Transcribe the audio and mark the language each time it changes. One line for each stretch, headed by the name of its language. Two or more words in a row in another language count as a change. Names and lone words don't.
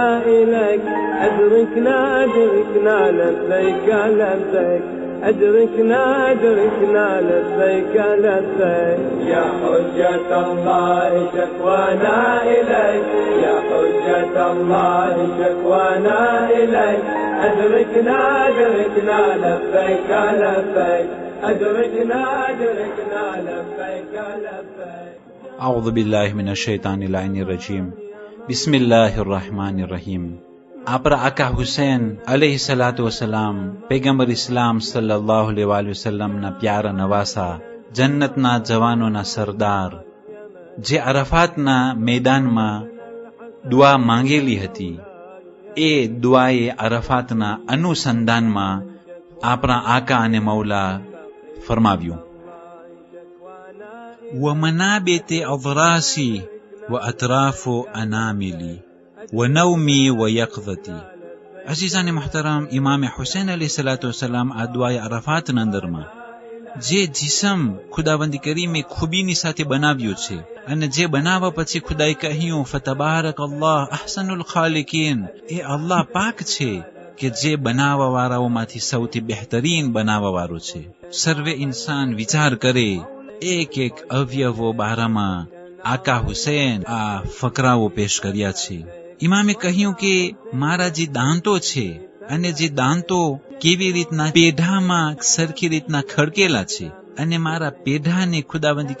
Arabic: إليك أدركنا أدركنا لبيك لبيك أدركنا أدركنا لبيك لبيك يا حجة الله شكوانا إليك يا حجة الله شكوانا إليك أدركنا أدركنا لبيك لبيك أدركنا أدركنا لبيك لبيك أعوذ بالله من الشيطان اللعين الرجيم بسم الله الرحمن الرحيم
Gujarati: આપણા આકા હુસૈન
Arabic: عليه الصلاة والسلام
Gujarati: પૈગંબર ઇસ્લામ
Arabic: صلى الله عليه
Gujarati: વસલ્લમના પ્યારા નવાસા જન્નતના જવાનોના સરદાર જે અરફાતના મેદાનમાં દુઆ માંગેલી હતી એ દુઆએ અરફાતના અનુસંધાનમાં આપણા આકા અને મૌલા ફરમાવ્યું
Arabic: ومنابت أضراسي وأطراف أناملي ونومي ويقظتي
Urdu: عزیزان محترم امام حسین علیہ الصلوۃ والسلام ادعای عرفات
Gujarati: નંદરમાં જે જિસ્મ ખુદાવંદી કરીમે ખૂબીની સાથે બનાવ્યું છે અને જે બનાવવા પછી ખુદાએ કહ્યું
Arabic: فتبارك الله أحسن الخالقين
Gujarati: એ અલ્લાહ પાક છે કે જે બનાવવા વાળાઓમાંથી સૌથી બહેતરીન બનાવવા વાળો છે સર્વે ઇન્સાન વિચાર કરે એક એક અવયવો બારામાં આકા હુસૈન આ ફકરાઓ પેશ કર્યા છે ઇમામે કહ્યું કે મારા જે દાંતો છે અને જે દાંતો કેવી રીતના પેઢામાં સરખી રીતના ખડકેલા છે અને મારા પેઢાને ખુદાવંદી